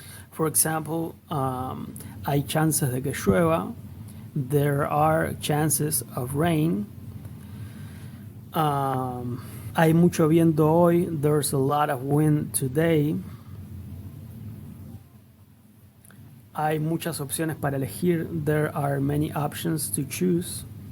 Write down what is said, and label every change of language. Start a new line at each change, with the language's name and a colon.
English: For example,
Spanish: hay chances de que llueva.
English: There are chances of rain.
Spanish: Hay mucho viento hoy.
English: There's a lot of wind today.
Spanish: Hay muchas opciones para elegir.
English: There are many options to choose.